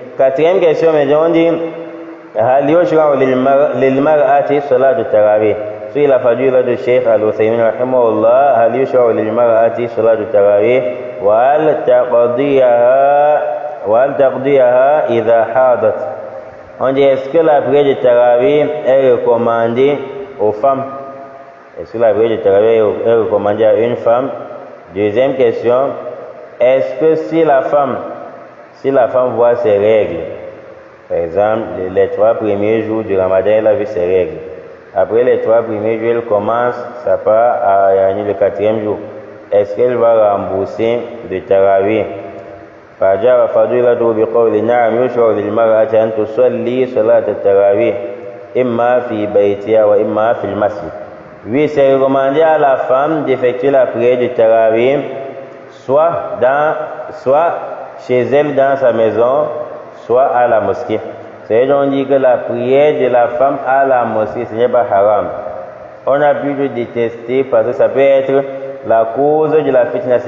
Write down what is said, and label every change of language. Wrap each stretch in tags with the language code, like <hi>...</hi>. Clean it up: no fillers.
<fr>Quatrième question, mais on dit</fr> <ar>هل يشرع للمرأة صلاة التراويح؟ سئل فضيلة الشيخ العثيمين رحمه الله هل يشرع للمرأة صلاة التراويح وهل تقضيها إذا حاضت؟</ar> <fr>On dit est-ce que la prière de tarawih est recommandée aux femmes? Est-ce que la prière de tarawih est recommandée à une femme? Deuxième question, est-ce que si la femme voit ses règles, par exemple, les 3 premiers jours du Ramadan, elle a vu ses règles. Après les 3 premiers jours, elle commence, ça part à le 4e jour. Est-ce qu'elle va rembourser le tarawih?</fr> <ar>فأجاب فضيلته بقول نعم يشرع للمرأة أن تصلي صلاة التراويح إما في بيتها وإما في المسجد.</ar> <fr>Oui, c'est recommandé à la femme d'effectuer la prière du tarawih soit chez elle dans sa maison, soit à la mosquée. C'est-à-dire on dit que la prière de la femme à la mosquée, ce n'est pas haram. On a pu le détester parce que ça peut être la cause de la fitna.</fr>